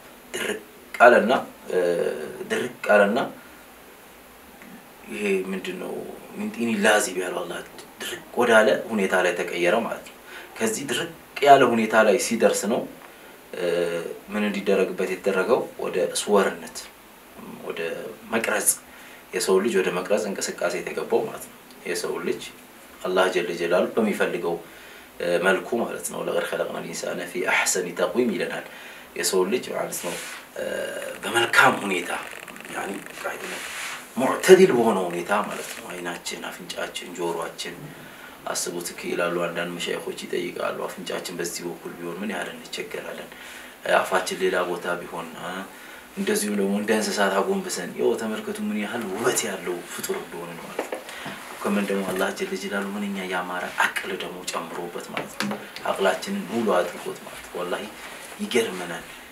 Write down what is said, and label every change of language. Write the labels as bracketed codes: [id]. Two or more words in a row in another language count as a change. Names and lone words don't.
[am] ድርቅ አለና ይሄ ምንድነው ምንጢኒ ላዚብ ያለው አላህ ድርቅ ወዳለ ሁኔታ ላይ ተቀየረ ማለት ነው ከዚህ ድርቅ ያለ ሁኔታ ላይ ሲደርስ ነው ምን እንዲደረግበት የተደረገው ወደ ስወርነት ወደ መቅረጽ የሰው ልጅ ወደ መቅረጽ እንቅስቃሴ የተገባው ማለት ነው የሰው ልጅ አላህ ጀለ ጀላሉ በሚፈልገው መልኩ ማለት ነው ለገር [ar] خلقنا الانسان في احسن تقويم [am] ይለናል የሰው ልጅ ማለት ነው በመልካም ሁኔታ [ar] يعني قاعدين معتدل [am] በሆነ ሁኔታ ማለት ነው አይናችን አፍንጫችን ጆሮአችን አስቡት ከይላሉ አንዳንድ መሻይኾች ይጠይቃሉ አፍንጫችን በዚህ በኩል ቢሆን ምን ያህል እንቸገራለን አፋችን ሌላ ቦታ ቢሆን እንደዚሁ ደግሞ እንደ እንስሳት አጎንብሰን ይው ተመልከቱ ምን ያህል ውበት ያለው ፍጡር እንደሆነ ነው ማለት ነው ከመን ደግሞ አላህ ጀለ ጀላሉ ምንኛ ያማረ አቅል ደግሞ ጨምሮበት ማለት ነው አቅላችንን ሙሉ አድርጎት ማለት ነው والله ይገርመናል